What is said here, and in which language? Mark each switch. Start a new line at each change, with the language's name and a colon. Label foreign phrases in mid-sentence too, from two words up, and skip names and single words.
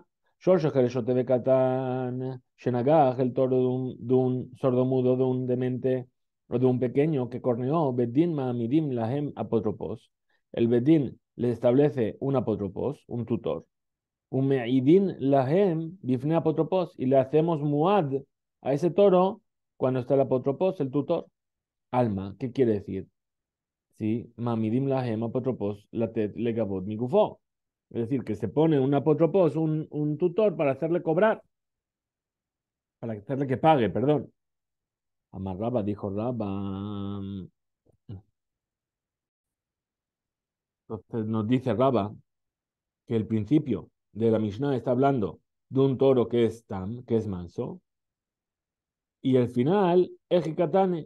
Hebrew: שור של חרש שוטה וקטן שנגח,
Spanish: el toro de un sordomudo, de un demente o de un pequeño que corneó,
Hebrew: בית דין מעמידין להם אפוטרופוס.
Spanish: El Bedin le establece un apotropos, un tutor.
Hebrew: ומעידין להם בפני אפוטרופוס.
Spanish: Y le hacemos muad a ese toro cuando está el apotropos, el tutor. Alma, ¿qué quiere decir? Sí,
Hebrew: מעמידין להם אפוטרופוס לתת לגבות מגופו.
Spanish: Es decir, que se pone un apotropos, un tutor para hacerle cobrar, para hacerle que pague, perdón. Amarraba, dijo Raba. Entonces nos dice Raba que el principio de la Mishnah está hablando de un toro que es tam, que es manso, y el final, ejikatane.